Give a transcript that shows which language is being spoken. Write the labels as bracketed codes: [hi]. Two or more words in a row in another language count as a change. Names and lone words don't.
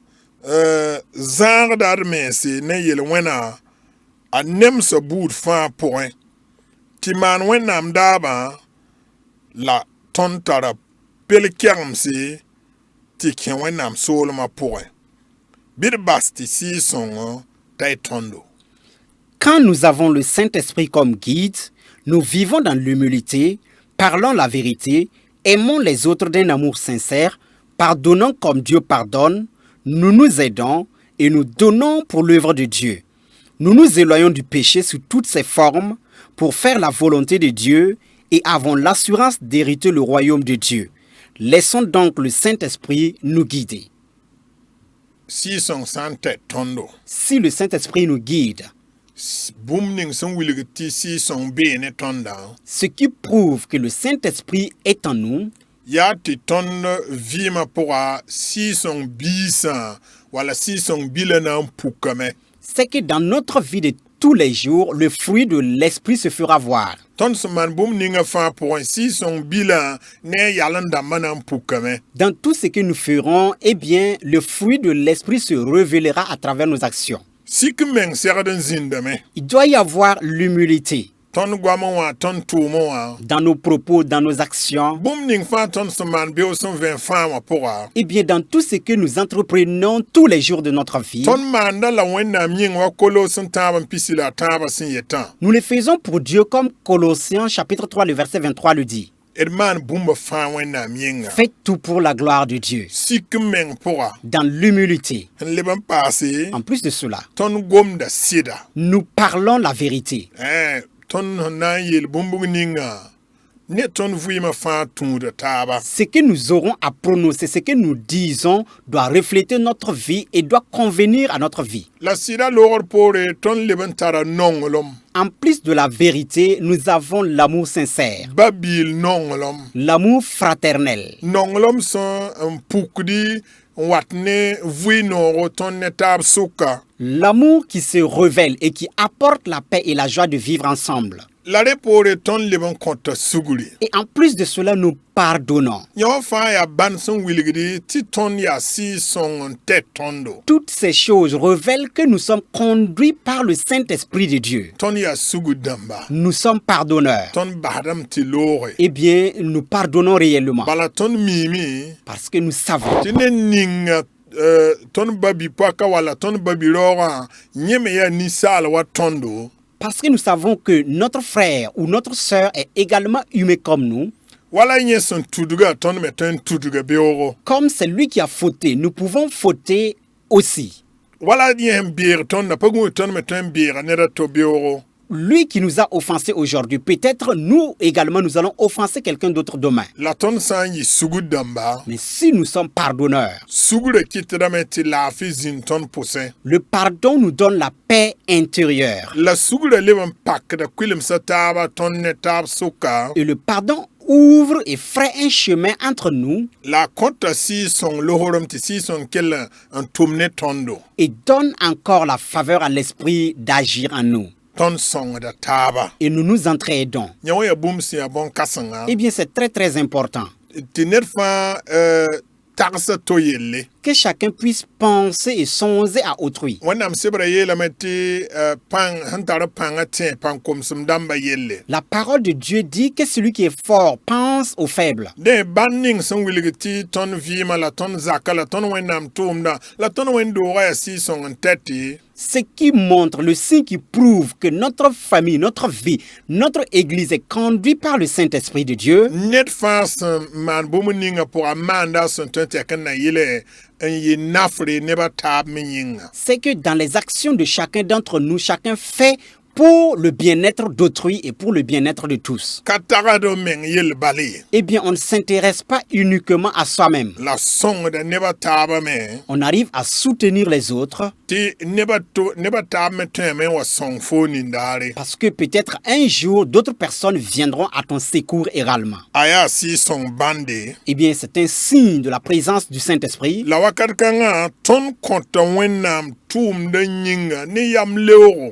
[mos] zãagda d mense ne yel-wẽna a nemsa buud fãa pʋgẽ, tɩ maan Wẽnnaam daabã la tõnd tara pel-kɛgemse tɩ kẽ Wẽnnaam soolmã pʋgẽ. Bɩ d bas tɩ sɩɩ-sõng t'a y tõndo. [fr] quand nous avons le Saint-Esprit comme guide, nous vivons dans l'humilité, parlons la vérité, aimons les autres d'un amour sincère, pardonnons comme Dieu pardonne, nous nous aidons et nous donnons pour l'œuvre de Dieu. Nous nous éloignons du péché sous toutes ses formes pour faire la volonté de Dieu et avons l'assurance d'hériter le royaume de Dieu. Laissons donc le Saint-Esprit nous guider. [mos] Sɩɩ-sõng sã n tɛd tõndo, [fr] Si le Saint-Esprit nous guide, [mos] bũmb ning sẽn wilg tɩ sɩɩ-sõng bee ne tõndã, [fr] ce qui prouve que le Saint-Esprit est en nous, [mos] yaa tɩ tõnd vɩɩmã pʋga sɩɩ-sõng biisã wala sɩɩ-sõng bilã na n pukame. [fr] c'est que dans notre vie de tous les jours, le fruit de l'Esprit se fera voir. [mos] Tõnd sẽn maan bũmb ninga fãa pʋgẽ sɩɩ-sõng bilã ne a yal n dãmbã na n pukame. [fr] Dans tout ce que nous ferons, eh bien, le fruit de l'Esprit se révélera à travers nos actions. [mos] Sik n meng segd n zĩndame, [fr] Il doit y avoir l'humilité [mos] tõnd goamẽ wã tõnd tʋʋmẽ wã, [fr] dans nos propos, dans nos actions. [mos] bũmb ning fãa tõnd sẽn maan beoog sẽn vẽ fãa wã pʋga, [fr] Eh bien, dans tout ce que nous entreprenons tous les jours de notre vie, [mos] tõnd maanda la Wẽnnaam yĩng wa kolos sẽn tãab n pisi la a tãabã sẽn yetã. [fr] nous le faisons pour Dieu comme Colossiens chapitre 3, le verset 23 le dit. [mos] D maan bũmba fãa Wẽnnaam yĩnga. [fr] Faites tout pour la gloire de Dieu, [mos] Sik n meng pʋga, [fr] dans l'humilité. [mos] n leb n paase, [fr] En plus de cela, [mos] tõnd gomda sɩda. [fr] nous parlons la vérité. [mos] Tõnd sẽn na n yeel bũmbg ninga, ne ton vouima fa tũuda taaba. [fr] Ce que nous aurons à prononcer, ce que nous disons doit refléter notre vie et doit convenir à notre vie. [mos] La sɩda loogr poore tõnd leb n tara nonglem. [fr] En plus de la vérité, nous avons l'amour sincère, [mos] Babiil nonglem. [fr] l'amour fraternel. [mos] Nonglem sẽn n pukdi n wat ne vɩ-noogo tõnd ne taab sʋka. [fr] L'amour qui se révèle et qui apporte la paix et la joie de vivre ensemble. [mos] La rẽ poore tõnd leb n kõta sugri. [fr] Et en plus de cela, nous pardonnons. [mos] Yã wã fãa yaa bãn sẽn wilgdi tɩ tõnd yaa sɩɩ-sõng n tɛ tõndo. [fr] Toutes ces choses révèlent que nous sommes conduits par le Saint-Esprit de Dieu. [mos] Tõnd yaa sugd dãmba. [fr] Nous sommes pardonneurs. [mos] Tõnd basdame tɩ looge. [fr] Eh bien, nous pardonnons réellement [mos] Bala tõnd miime [fr] parce que nous savons [mos] tɩ ne ninga tõnd babi-poaka wala tõnd babi-raoogã yẽ me yaa ninsaal wa tõndo. [fr] parce que nous savons que notre frère ou notre sœur est également humain comme nous. [mos] Wala yẽ sẽn tudga tõnd me tõe n tudga beoogo. [fr] Comme c'est lui qui a fauté, nous pouvons fauter aussi. [mos] Wala yẽ n beeg tõnd na pa gũud tõnd me tõe n beega ned a to beoogo. [fr] Lui qui nous a offensés aujourd'hui, peut-être nous également nous allons offenser quelqu'un d'autre demain. [mos] La tõnd sã n yɩ sugd dãmba, [fr] Mais si nous sommes pardonneurs, [mos] sugrã kɩtdame tɩ laafɩ zĩnd tõnd pʋsẽ. [fr] le pardon nous donne la paix intérieure. [mos] La sugrã leb n pakda kuilemsã taaba tõnd ne taab sʋka. [fr] Et le pardon ouvre et ferait un chemin entre nous [mos] La kõta sɩɩ-sõng lohrem tɩ sɩɩ-sõng kell n tʋm ne tõndo. [fr] et donne encore la faveur à l'esprit d'agir en nous. [mos] Tõnd sõngda taaba. [fr] Et nous nous entraidons. [mos] Yã wã yaa bũmb sẽn yaa bõn-kãsenga [fr] Eh bien, c'est très très important [mos] tɩ ned fãa tagsa to yelle. [fr] que chacun puisse penser et songer à autrui. [mos] Wẽnnaam sebra yeelame tɩ pãng sẽn tar pãngã tẽ pãn-komsem dãmbã yelle. [fr] La parole de Dieu dit que celui qui est fort pense aux faibles. [mos] Dẽ bãn ning sẽn wilg tɩ tõnd vɩɩmã la tõnd zaka la tõnd wẽnnaam tʋʋmdã la tõnd wẽn-doogã yaa sɩɩ-sõng n tɛtɩ. [fr] Ce qui montre, le signe qui prouve que notre famille, notre vie, notre église est conduite par le Saint-Esprit de Dieu, [mos] Ned fãa sẽn maan bũmb ninga pʋga maanda sẽn tõe n tɛk n na yɩle n yɩ nafre nebã taab me yĩnga. [fr] c'est que dans les actions de chacun d'entre nous, chacun fait pour le bien-être d'autrui et pour le bien-être de tous. [mos] Ka tagd n meng yell bale. [fr] Eh bien, on ne s'intéresse pas uniquement à soi-même. [mos] La sõngda nebã taabã me [fr] On arrive à soutenir les autres [mos] tɩ nebã taab me tõeme n wa sõng foo nindaare. [fr] parce que peut-être un jour, d'autres personnes viendront à ton secours également. [mos] A yaa sɩɩ-sõng bãnde. [fr] Eh bien, c'est un signe de la présence du Saint-Esprit. [mos] La wakat kãngã tõnd kõta wẽnnaam tʋʋmdã yĩnga ne yam leoogo.